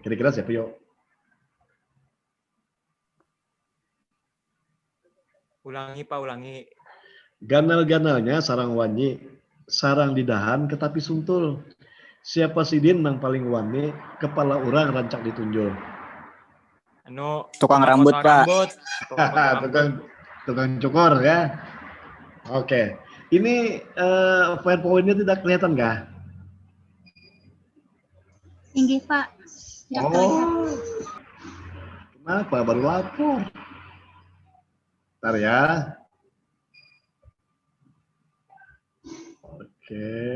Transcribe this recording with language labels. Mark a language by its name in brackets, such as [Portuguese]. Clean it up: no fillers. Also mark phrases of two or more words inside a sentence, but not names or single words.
[Indonesian] Kira-kira siapa yuk? Ulangi, Pak, ulangi. [Banjar] Ganal-ganalnya sarang wanyi, sarang di dahan ketapi suntul. Siapa sidin nang paling wani, kepala orang rancak ditunjul. [Indonesian] Anu, Tukang rambut, potong Pak. rambut. Tukang potong rambut. tukang cukur ya. Oke, ini PowerPoint-nya tidak kelihatan nggak? Tinggi, Pak. Nggak terlihat. Kenapa baru lapor? Bentar ya. Oke.